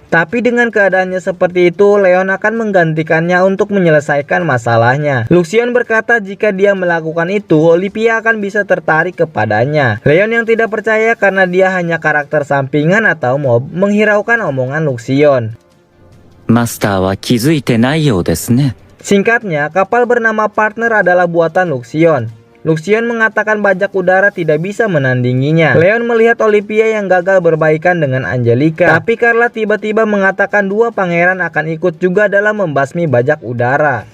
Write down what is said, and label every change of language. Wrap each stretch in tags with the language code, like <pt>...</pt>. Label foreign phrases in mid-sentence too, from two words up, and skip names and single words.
<id>Tapi dengan keadaannya seperti itu, Leon akan menggantikannya untuk menyelesaikan masalahnya. Luxion berkata jika dia melakukan itu, Olivia akan bisa tertarik kepadanya. Leon yang tidak percaya karena dia hanya karakter sampingan atau mob menghiraukan omongan Luxion.</id> <ja>マスターは気づいてないようですね。</ja> <id>Singkatnya, kapal bernama Partner adalah buatan Luxion. Luxion mengatakan bajak udara tidak bisa menandinginya. Leon melihat Olivia yang gagal berbaikan dengan Angelica. Tapi Carla tiba-tiba mengatakan 2 pangeran akan ikut juga dalam membasmi bajak udara.</id>